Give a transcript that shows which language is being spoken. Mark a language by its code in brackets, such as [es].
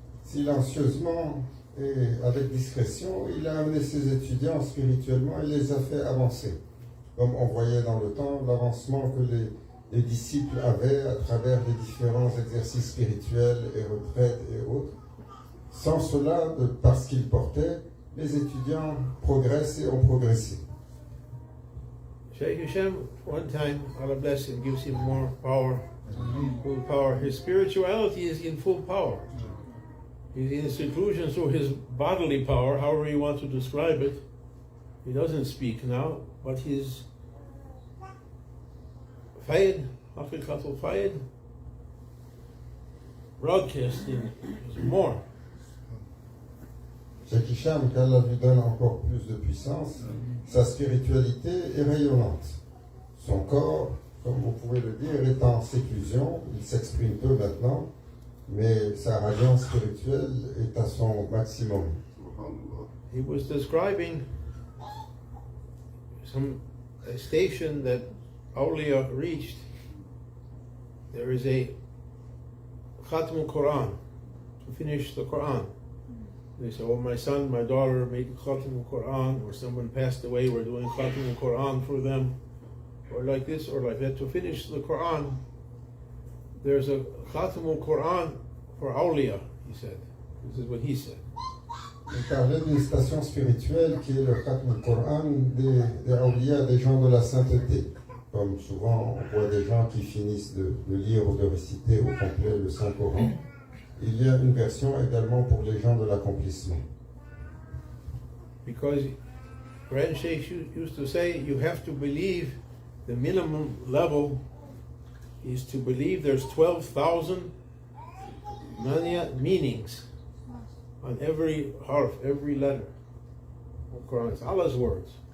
[fr] Silencieusement et avec discrétion, il a amené ses étudiants spirituellement et les a fait avancer. Comme on voyait dans le temps l'avancement que les disciples avaient à travers les différents exercices spirituels et retraites et autres. Sans cela, parce qu'ils portaient, les étudiants progressent et ont progressé. [en] Sheikh Hashem, one time, Allah bless him, gives him more power, full power. His spirituality is in full power. He's in seclusion, so his bodily power, however you want to describe it, he doesn't speak now, but his Fayyad, Haqiqatul Fayyad, broadcasting is more. [fr] Cheikh Hicham, qu'Allah lui donne encore plus de puissance, sa spiritualité est rayonnante. Son corps, comme vous pouvez le dire, est en séclusion, il s'exprime peu maintenant, mais sa radiance spirituelle est à son maximum. [en] He was describing a station that Awliya reached. There is a Khatm Quran, to finish the Quran. They say, oh, my son, my daughter made Khatm Quran, or someone passed away, we're doing Khatm Quran for them, or like this, or like that. To finish the Quran, there's a Khatm Quran for Awliya, he said. This is what he said. [fr] Il parlait d'une station spirituelle qui est le Khatm Quran des Awliya, des gens de la sainteté. Comme souvent on voit des gens qui finissent de lire ou de réciter au complet le Saint-Coran. Il y a une version également pour les gens de l'accomplissement. [en] Because Grand Sheikh used to say, you have to believe, the minimum level is to believe there's 12,000 meanings on every harf, every letter of Quran. It's Allah's words.